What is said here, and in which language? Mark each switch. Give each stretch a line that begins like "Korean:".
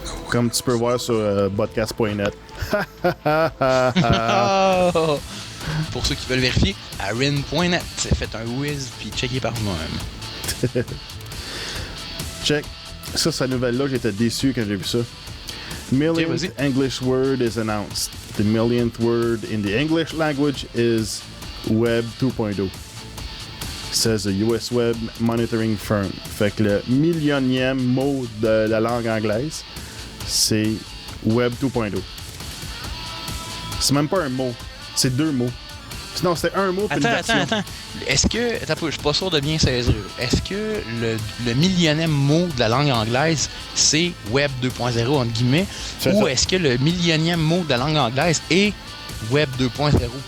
French: Comme tu peux voir sur podcast.net. Pour ceux qui veulent vérifier, arin.net. C'est fait un whiz puis checké par moi-même. Check. Ça, cette nouvelle-là, j'étais déçu quand j'ai vu ça.
English: Millionth English word is announced. The millionth word in the English language is Web 2.0. Says the US Web Monitoring Firm.
French: Fait que le millionième mot de la langue anglaise, c'est Web 2.0. C'est même pas un mot, c'est 2 mots. Sinon, c'était un mot. Attends. Est-ce que... Attends, je suis pas sûr de bien saisir. Est-ce que le millionième mot de la langue anglaise, c'est Web 2.0, entre guillemets, ou est-ce que le millionième mot de la langue anglaise est Web 2.0?